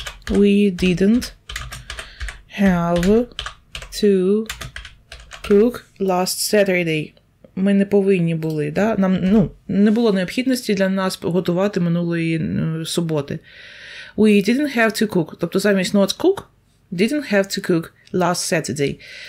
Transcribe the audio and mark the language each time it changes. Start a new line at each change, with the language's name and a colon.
English: We didn't have to cook last Saturday.
Ukrainian: Ми не повинні були, да? Нам, не було необхідності для нас готувати минулої суботи.
English: We didn't have to cook.
Ukrainian: Тобто замість
English: not cook, didn't have to cook last Saturday.